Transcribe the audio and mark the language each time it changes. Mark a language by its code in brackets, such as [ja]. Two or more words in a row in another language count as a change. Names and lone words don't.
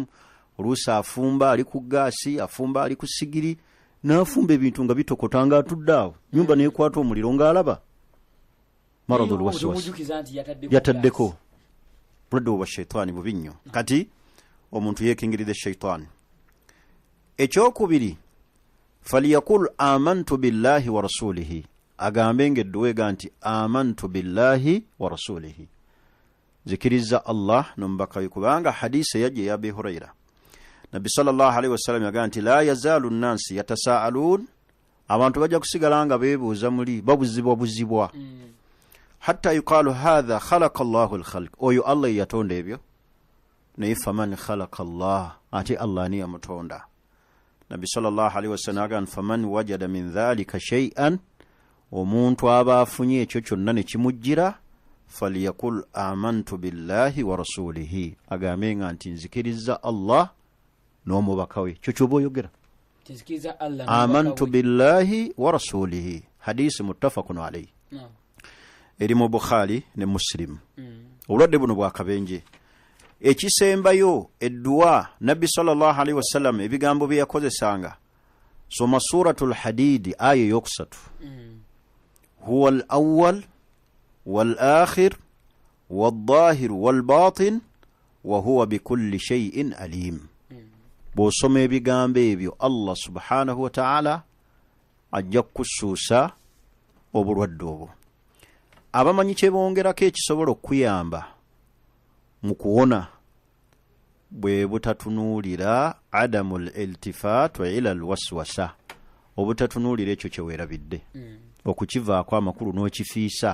[lg] Oluusi afumba ali ku gaasi, afumba ali ku sigiri, n'afumba ebintu nga bitokota nga atudde awo. Nnyumba n'ekwata omuliro ng'alaba. [ar] مرض الوسواس. Yataddeko. [lg] Bulwadde obwa shaitani bubi nnyo. Kati omuntu yeekingiriza shaitani. Ekyokubiri, [ar] فليقل آمنت بالله ورسوله. [lg] Agambe ng'edduwega nti [ar] آمنت بالله ورسوله. [lg] Zikiriza Allah n'omubaka we, kubanga hadisi eyajja eya Abi Hurayra. Nabbi [ar] صلى الله عليه وسلم [lg] yagaa nti [ar] لا يزال الناس يتساءلون, [lg] abantu bajja kusigala nga beebuuza muli babuzibwa [ar] حتى يقال هذا خلق الله الخلق, [lg] oyo Allah yatonda ebyo. [ar] Naye فمن خلق الله, [lg] ate Allah ni yamutonda. Nabbi [ar] صلى الله عليه وسلم [lg] yagaa nti [ar] فمن وجد من ذلك شيئا, [lg] omuntu aba afunye ekyo kyonna ne kimujjira, [ar] فليقل آمنت بالله ورسوله, [lg] agambe nga nti nzikiriza Allah n'omubaka we. Kyo ky'oba oyogera, [ar] آمنت بالله ورسوله. Hadisi متفق عليه. [lg] Eri mu Bukhari ne Muslim. Obulwadde buno bwakabenje. Ekisembayo edduwa Nabbi [ar] صلى الله عليه وسلم [lg] ebigambo bye yakozesanga, soma suratul Hadid aya yokusatu. [ar] هو الأول والآخر والظاهر والباطن وهو بكل شيء عليم. [lg] Bw'osoma ebigambo ebyo Allah [ar] سبحانه وتعالى [lg] ajja kukusuusa obulwadde obwo. Abamanyi kye bongerako ekisobola okuyamba mu kuwona bwe butatunuulira [ar] عدم الالتفات وإلى الوسوسة, [lg] obutatunuulira ekyo kye weerabidde, okukivaako amakulu n'okifiisa.